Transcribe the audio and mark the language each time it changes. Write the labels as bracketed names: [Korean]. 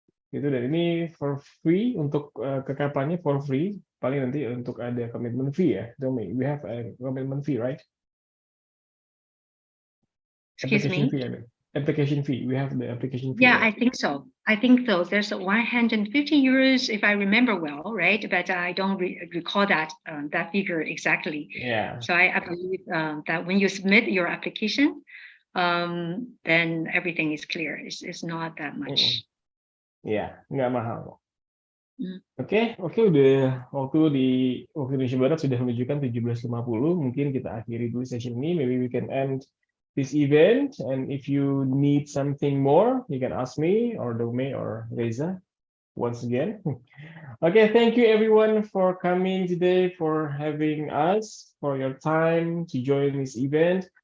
[Indonesian] Gitu, dan ini [English] for free [Indonesian] untuk ke kapalnya for free. Paling nanti untuk ada commitment fee ya, Dongmei. [English] We have a commitment fee, right? Excuse me. Application fee. We have the application fee. Yeah, right? I think so. There's 150 euros if I remember well, right? But I don't recall that figure exactly. Yeah. So I believe that when you submit your application, then everything is clear. It's not that much. [Indonesian] Yeah, nggak mahal. Oke, udah waktu Indonesia Barat sudah menunjukkan 17.50. Mungkin kita akhiri dulu session ini. [English] Maybe we can end this event. And if you need something more, you can ask me or Dongmei or Reza once again. Okay, thank you everyone for coming today, for having us, for your time to join this event.